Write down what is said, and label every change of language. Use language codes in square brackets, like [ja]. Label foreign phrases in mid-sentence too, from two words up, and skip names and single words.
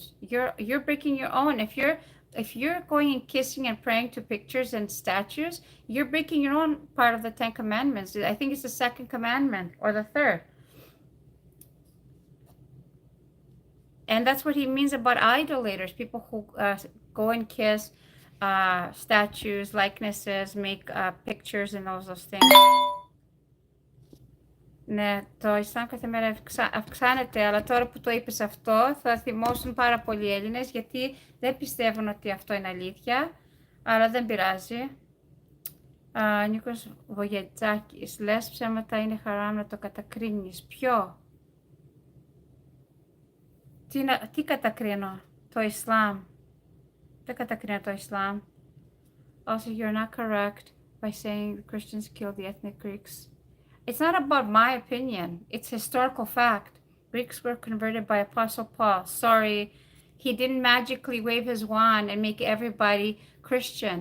[en] You're breaking your own. If you're going and kissing and praying to pictures and statues, you're breaking your own part of the 10 commandments. I think it's the second commandment or the third. And that's what he means about idolaters, people who go and kiss statues, likenesses, make pictures and all those things. [el] Ναι, το Ισλάμ κάθε μέρα αυξάνεται, αλλά τώρα που το είπες αυτό θα θυμώσουν πάρα πολλοί Έλληνες γιατί δεν πιστεύουν ότι αυτό είναι αλήθεια, αλλά δεν πειράζει. Νίκος Βογετζάκης, λες ψέματα είναι χαράμ να το κατακρίνεις. Ποιο? Τι κατακρίνω? Το Ισλάμ. Δεν κατακρίνω το Ισλάμ. [en] Also, you're not correct by saying the Christians killed the ethnic Greeks. It's not about my opinion. It's historical fact. Greeks were converted by Apostle Paul. Sorry, he didn't magically wave his wand and make everybody Christian.